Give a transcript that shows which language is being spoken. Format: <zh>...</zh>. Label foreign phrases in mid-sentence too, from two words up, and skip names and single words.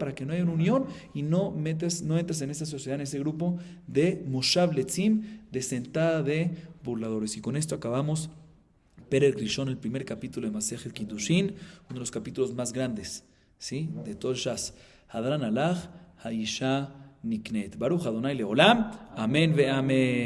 <es>Para que no haya una unión y no entres en esta sociedad, en ese grupo de</es> <he>מושב לצים,</he> <es>de sentada de burladores. Y con esto acabamos</es> <he>פרק ראשון,</he> <es>el primer capítulo de Masejet Kiddushin, uno de los capítulos más grandes, ¿sí? De todo el Shas.</es> <he>הדרן עלך, האשה נקנית. ברוך אדני לעולם. אמן ואמן.</he>